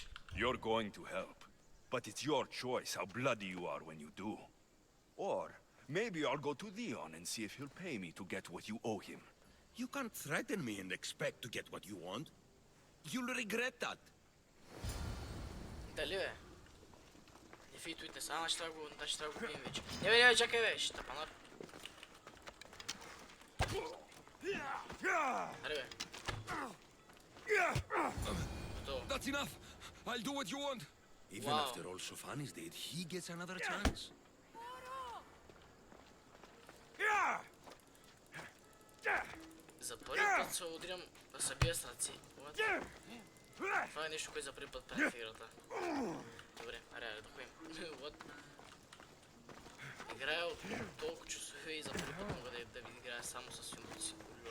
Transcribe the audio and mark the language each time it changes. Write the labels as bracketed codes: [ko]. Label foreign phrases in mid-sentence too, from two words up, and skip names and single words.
[en] You're going to help. But it's your choice how bloody you are when you do. Or maybe I'll go to Theon and see if he'll pay me to get what you owe him. You can't threaten me and expect to get what you want. You'll regret that. [bg] Дали, бе? [en] Defeat Witness. [bg] Значи трябва да го бием вече. Не бе, чакай бе, ще тапанар. Аре бе. Готово. [en] That's enough! I'll do what you want! Even Wow. after all Sophanis did, he gets another chance. [bg] За първи път се удрям да се бия с ръци. Това е нещо, което за първи път правим в играта. Добре, аре, да ходим. Играя от толкова часове и за първи път мога да ви играя само с филмите си.